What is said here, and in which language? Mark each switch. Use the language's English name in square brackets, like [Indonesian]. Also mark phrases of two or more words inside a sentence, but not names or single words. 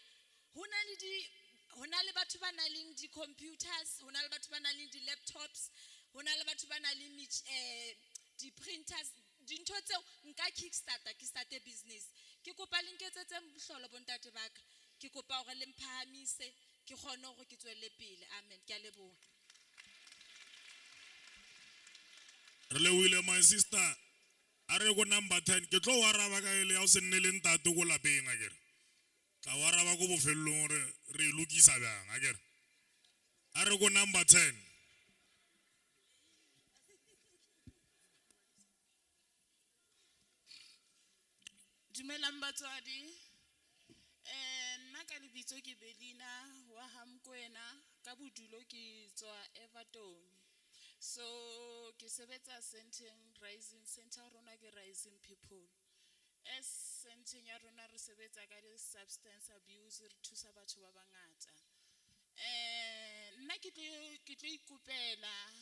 [Southern Sotho] hona le batho ba nang le di computers hona le batho ba nang le di laptops hona le batho ba nang le di printers dintho tseo nka kickstarter ke [English] start business [Southern Sotho] ke kopa le nketsetse bohlolo bontate baka ke kopa hore le mphahamise ke kgone hore ke tswelle pele amen ke a leboha [Northern Sotho] re lebohile [English] my sister [Northern Sotho] a re go number 10 ke tlo waraba ka ile ya o se nne le ntate go lapeng a kere tla waraba go bofellong re lokisa bjang a kere a re go number 10 Dumelang batswadi nna ka lebitso ke Belina wa Hamkwena ka bodulo ke tswa Everton so ke sebetsa Rising Center rona ke Rising People as Center ya rona re sebetsa ka di [English] substance abuse [Northern Sotho] re thusa batho ba bangata nna ke tlo ikopela